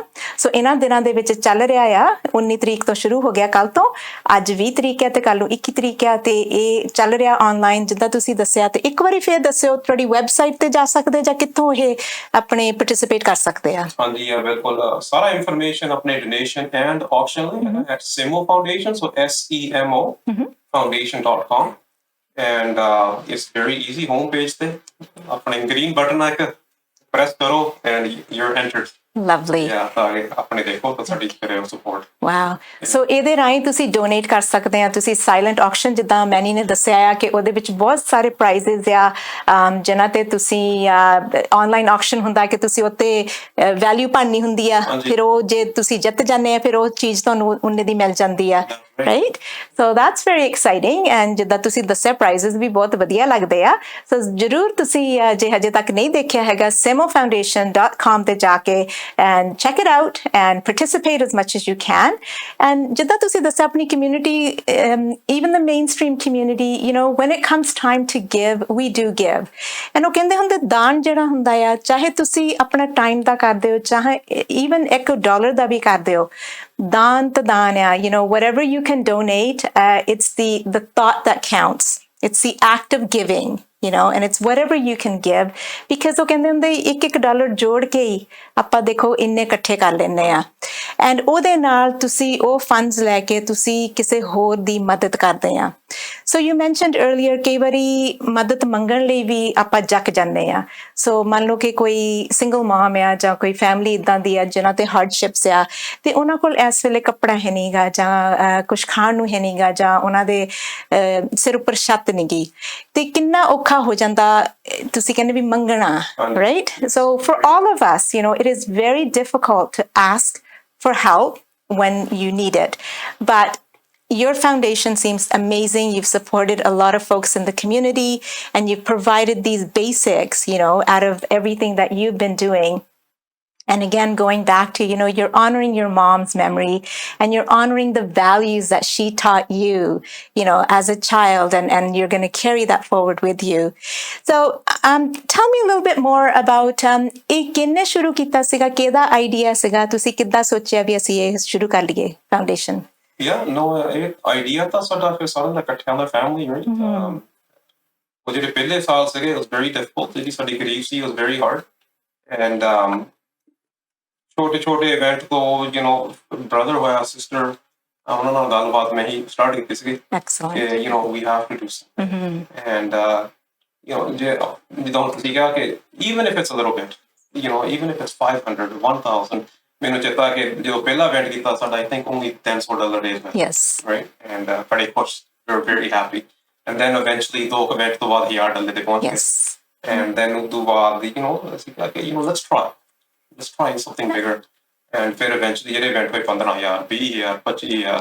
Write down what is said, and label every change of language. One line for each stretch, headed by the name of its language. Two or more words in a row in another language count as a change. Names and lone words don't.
Punjabi: ਸੋ ਇਹਨਾਂ ਦਿਨਾਂ ਦੇ ਵਿੱਚ ਚੱਲ ਰਿਹਾ ਆ, 19 ਤਰੀਕ ਤੋਂ ਸ਼ੁਰੂ ਹੋ ਗਿਆ, ਕੱਲ ਤੋਂ, ਅੱਜ 20 ਤਰੀਕ ਹੈ ਤੇ ਕੱਲ ਨੂੰ 21 ਤਰੀਕ ਹੈ, ਤੇ ਇਹ ਚੱਲ ਰਿਹਾ ਆਨਲਾਈਨ ਜਿੱਦਾਂ ਤੁਸੀਂ ਦੱਸਿਆ। ਤੇ ਇੱਕ ਵਾਰੀ ਫੇਰ ਦੱਸਿਓ ਤੁਹਾਡੀ ਵੈਬਸਾਈਟ ਤੇ ਜਾ ਸਕਦੇ ਜਾਂ ਕਿੱਥੋਂ ਇਹ ਆਪਣੇ ਪਾਰਟਿਸਿਪੇਟ ਕਰ ਸਕਦੇ ਆ? ਹਾਂਜੀ ਬਿਲਕੁਲ, ਸਾਰਾ ਇਨਫੋਰਮੇਸ਼ਨ ਆਪਣੇ
English: donation and auction
Punjabi: ਲਈ
English: at Semo Foundation, so SEMO foundation.com, and it's very easy. Home page
Punjabi: ਤੇ ਆਪਣੇ
English: green button
Punjabi: ਆ, ਇੱਕ press ਕਰੋ
English: and you're entered. Lovely.
Punjabi: ਆਪਣੇ ਦੇਖੋ ਤਾਂ ਸਾਡੀ ਕਰਿਓ ਸਪੋਰਟ। ਵਾਓ। ਸੋ ਇਹਦੇ ਰਾਹੀਂ ਤੁਸੀਂ ਡੋਨੇਟ ਕਰ ਸਕਦੇ ਆ। ਤੁਸੀਂ
English: silent auction
Punjabi: ਜਿੱਦਾਂ ਮੈਨੀ ਨੇ ਦੱਸਿਆ ਆ ਕਿ ਉਹਦੇ ਵਿੱਚ ਬਹੁਤ ਸਾਰੇ ਪ੍ਰਾਈਜ਼ਸ ਆ, ਜਿਨ੍ਹਾਂ ਤੇ ਤੁਸੀਂ
English: online auction
Punjabi: ਹੁੰਦਾ ਕਿ ਤੁਸੀਂ ਉੱਤੇ ਵੈਲਿਊ ਪਾਣੀ ਹੁੰਦੀ ਆ, ਫਿਰ ਉਹ ਜੇ ਤੁਸੀਂ ਜਿੱਤ ਜਾਂਦੇ ਆ ਫਿਰ ਉਹ ਚੀਜ਼ ਤੁਹਾਨੂੰ ਉਹਨੇ ਦੀ ਮਿਲ ਜਾਂਦੀ ਆ, ਰਾਈਟ?
English: so that's very exciting, and
Punjabi: ਜਿੱਦਾਂ ਤੁਸੀਂ ਦੱਸਿਆ ਪ੍ਰਾਈਜ਼ਸ ਵੀ ਬਹੁਤ ਵਧੀਆ ਲੱਗਦੇ ਆ। ਸੋ ਜ਼ਰੂਰ ਤੁਸੀਂ ਜੇ ਹਜੇ ਤੱਕ ਨਹੀਂ ਦੇਖਿਆ ਹੈਗਾ, semofoundation.com ਤੇ ਜਾ ਕੇ
English: and check it out and participate as much as you can. And
Punjabi: ਜਿੱਦਾਂ ਤੁਸੀਂ ਦੱਸਿਆ ਆਪਣੀ
English: community, even the mainstream community, you know, when it comes time to give, we do give.
Punjabi: And ਉਹ ਕਹਿੰਦੇ ਹੁੰਦੇ ਦਾਨ ਜਿਹੜਾ ਹੁੰਦਾ ਆ, ਚਾਹੇ ਤੁਸੀਂ ਆਪਣਾ ਟਾਈਮ ਦਾ ਕਰਦੇ ਹੋ, ਚਾਹੇ even $1 ਦਾ ਵੀ ਕਰਦੇ ਹੋ, ਦਾਨ ਤਾਂ ਦਾਨ ਆ,
English: you know, whatever you can donate, it's the thought that counts. It's the act of giving and it's whatever you can give, because
Punjabi: ਉਹ ਕਹਿੰਦੇ ਹੁੰਦੇ $1 ਜੋੜ ਕੇ ਹੀ ਆਪਾਂ ਦੇਖੋ ਇੰਨੇ ਇਕੱਠੇ ਕਰ ਲੈਂਦੇ ਆ, ਐਂਡ ਉਹਦੇ ਨਾਲ ਤੁਸੀਂ ਉਹ ਫੰਡਸ ਲੈ ਕੇ ਤੁਸੀਂ ਕਿਸੇ ਹੋਰ ਦੀ ਮਦਦ ਕਰਦੇ ਆ।
English: so you mentioned earlier
Punjabi: ਕਈ ਵਾਰੀ ਮਦਦ ਮੰਗਣ ਲਈ ਵੀ ਆਪਾਂ ਜੱਕ ਜਾਂਦੇ ਆ। ਸੋ ਮੰਨ ਲਓ ਕਿ ਕੋਈ
English: single mom
Punjabi: ਆ ਜਾਂ ਕੋਈ ਫੈਮਿਲੀ ਇਦਾਂ ਦੀ ਆ ਜਿਨ੍ਹਾਂ ਤੇ ਹਾਰਡਸ਼ਿਪਸ ਆ, ਤੇ ਉਹਨਾਂ ਕੋਲ ਇਸ ਵੇਲੇ ਕੱਪੜਾ ਹੈ ਨਹੀਂਗਾ ਜਾਂ ਕੁਝ ਖਾਣ ਨੂੰ ਹੈ ਨਹੀਂਗਾ ਜਾਂ ਉਹਨਾਂ ਦੇ ਸਿਰ ਉੱਪਰ ਛੱਤ ਨਹੀਂ ਗੀ, ਤੇ ਕਿੰਨਾ ਔਖਾ ਹੋ ਜਾਂਦਾ ਤੁਸੀਂ ਕਹਿੰਦੇ ਵੀ ਮੰਗਣਾ,
English: right? So for all of us, it is very difficult to ask for help when you need it, but your foundation seems amazing. You've supported a lot of folks in the community, and you've provided these basics, out of everything that you've been doing. And again, going back to, you're honoring your mom's memory, and you're honoring the values that she taught you, as a child, and you're going to carry that forward with you. So tell me a little bit more about
Punjabi: ਇਹ ਕਿੰਨੇ ਸ਼ੁਰੂ ਕੀਤਾ ਸੀਗਾ, ਕਿਹਦਾ ਆਈਡੀਆ ਸੀਗਾ, ਤੁਸੀਂ ਕਿੱਦਾਂ ਸੋਚਿਆ ਵੀ ਅਸੀਂ ਇਹ ਸ਼ੁਰੂ ਕਰ ਲਈਏ ਫਾਊਂਡੇਸ਼ਨ?
English: Yeah, no, idea
Punjabi: ਤਾਂ ਸਾਡਾ ਫਿਰ ਸਾਰਿਆਂ ਦਾ ਇਕੱਠਿਆਂ ਦਾ
English: family, right?
Punjabi: ਉਹ ਜਿਹੜੇ ਪਹਿਲੇ ਸਾਲ ਸੀਗੇ,
English: it was very difficult,
Punjabi: ਜਿਹੜੀ ਸਾਡੀ ਗਰੀਬ ਸੀ,
English: it was very hard, and
Punjabi: ਛੋਟੇ ਇਵੈਂਟ ਤੋਂ ਬ੍ਰਦਰ ਹੋਇਆ, ਸਿਸਟਰ, ਉਹਨਾਂ ਨਾਲ ਗੱਲਬਾਤ ਮੈਂ ਹੀ ਸਟਾਰਟ ਕੀਤੀ ਸੀਗੀ ਕਿ
English: we have to do something, and
Punjabi: ਜਿੱਦਾਂ ਤੁਸੀਂ ਕਿਹਾ ਕਿ
English: even if it's a little bit, even if it's 500 1000,
Punjabi: ਮੈਨੂੰ ਚੇਤਾ ਕਿ ਜਦੋਂ ਪਹਿਲਾ ਇਵੈਂਟ ਕੀਤਾ ਸਾਡਾ,
English: I think only $10 days went, yes, right? And
Punjabi: ਬੜੇ ਖੁਸ਼,
English: we were very happy, and then eventually
Punjabi: ਦੋ ਇਵੈਂਟ ਤੋਂ ਬਾਅਦ $1000 ਤੇ ਪਹੁੰਚ ਗਏ,
English: and then
Punjabi: ਉਸ ਤੋਂ ਬਾਅਦ ਅਸੀਂ ਕਿਹਾ ਕਿ
English: let's try something bigger, and
Punjabi: ਫਿਰ eventually ਜਿਹੜੇ ਇਵੈਂਟ ਹੋਏ 15,000 20,000 25,000,